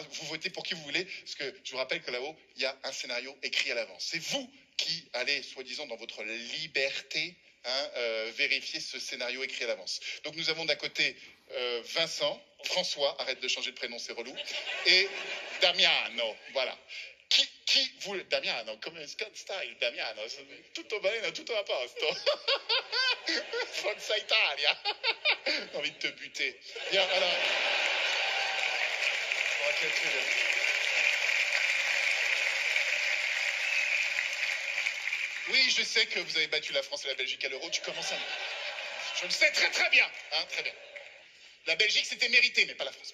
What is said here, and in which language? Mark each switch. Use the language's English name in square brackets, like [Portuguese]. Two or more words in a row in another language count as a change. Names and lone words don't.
[French] Vous votez pour qui vous voulez. Parce que je vous rappelle que là-haut, il y a un scénario écrit à l'avance. C'est vous qui allez, soi-disant, dans votre liberté, vérifier ce scénario écrit à l'avance. Donc nous avons d'un côté Vincent, François, arrête de changer de prénom, c'est relou, et Damiano, voilà. Qui vous... [Italian] Damiano, come style, Damiano, tutto bene, tutto a posto. Forza Italia. [French] J'ai envie de te buter. Bien, alors... Oui, je sais que vous avez battu la France et la Belgique à l'Euro, tu commences à... Je le sais très très bien, hein, très bien. La Belgique, c'était mérité, mais pas la France.